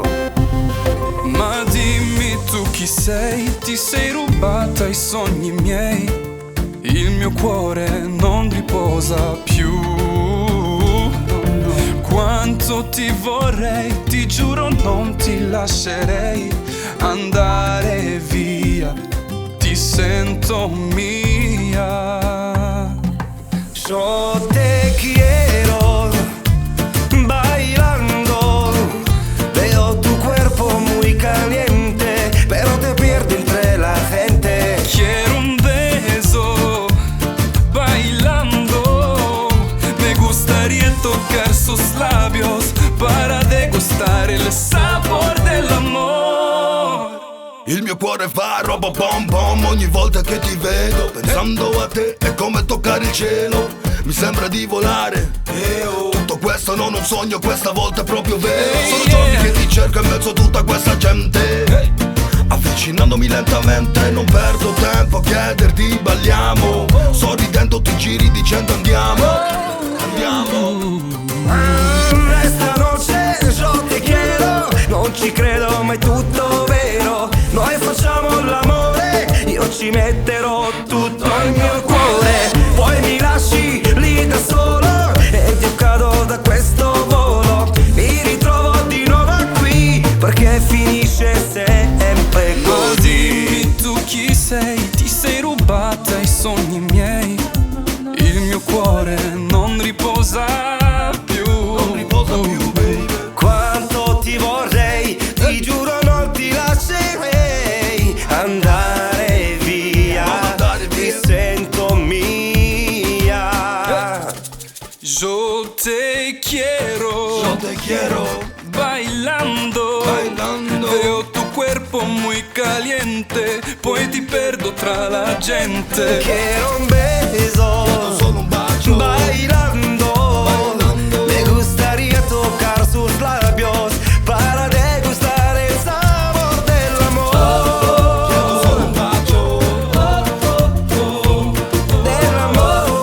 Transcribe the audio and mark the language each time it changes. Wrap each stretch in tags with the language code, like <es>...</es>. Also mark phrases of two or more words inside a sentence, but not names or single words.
<it>Ma dimmi tu chi sei, ti sei rubata i sogni miei, il mio cuore non riposa più. Quanto ti vorrei, ti giuro non ti lascerei andare via, ti sento mia.</it> <es>Yo te quiero bailando, veo tu cuerpo muy caliente, pero te pierdo entre la gente. Quiero un beso bailando, me gustaría tocar sus labios para degustar el sabor dell'amor.</es> <it>Il mio cuore fa roba pom pom ogni volta che ti vedo. Pensando a te è come toccare il cielo, mi sembra di volare. Tutto questo non un sogno, questa volta è proprio vero. Sono giorni che ti cerco in mezzo a tutta questa gente. Avvicinandomi lentamente, non perdo tempo a chiederti balliamo. Sorridendo ti giri dicendo andiamo.</it> <es>Esta noche yo te quiero,</es> <it>non ci credo ma è tutto vero. Noi facciamo l'amore, io ci metterò tutto il mio cuore. Poi mi lasci lì da solo ed io cado da questo volo. Mi ritrovo di nuovo qui perché finisce sempre così. Dimmi tu chi sei, ti sei rubata i sogni miei, il mio cuore non riposa più. Non riposa più, baby. Quanto ti vorrei, ti giuro non ti lascerei andare via, ti sento mia.</it> <es>Yo te quiero bailando, veo tu cuerpo muy caliente,</es> <it>poi ti perdo tra la gente.</it> <es>Quiero un beso</es> <it>Solo un bacio</it> <es>bailando, me gustaría tocar sus labios para degustar el sabor del amor.</es> <it>Solo un bacio</it> <es>Del amor.</es>